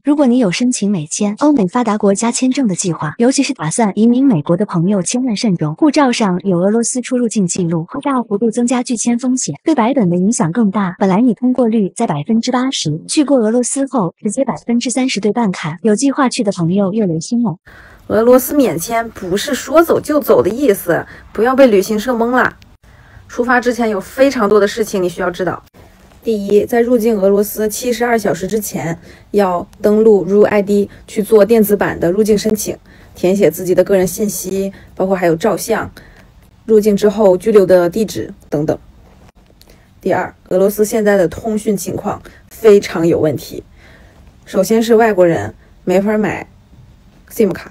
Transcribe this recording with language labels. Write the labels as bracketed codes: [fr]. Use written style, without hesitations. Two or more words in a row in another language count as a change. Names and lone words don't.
[zh] 如果你有申請美簽、歐美發達國家簽證的計劃，尤其是打算移民美國的朋友，千萬慎重。護照上有俄羅斯出入境記錄，會大幅度增加拒簽風險，對白本的影響更大。本來你通過率在80%，去過俄羅斯後直接30%對半砍，有計劃去的朋友又留心了。俄羅斯免簽不是說走就走的意思，不要被旅行社蒙了。出发之前有非常多的事情你需要知道。第一，在入境俄羅斯72小时之前，要登錄 RUID 去做電子版的入境申請，填寫自己的個人信息，包括還有照相、入境之後居留的地址等等。第二，俄羅斯現在的通訊情況非常有問題。首先是外國人沒法買 SIM 卡。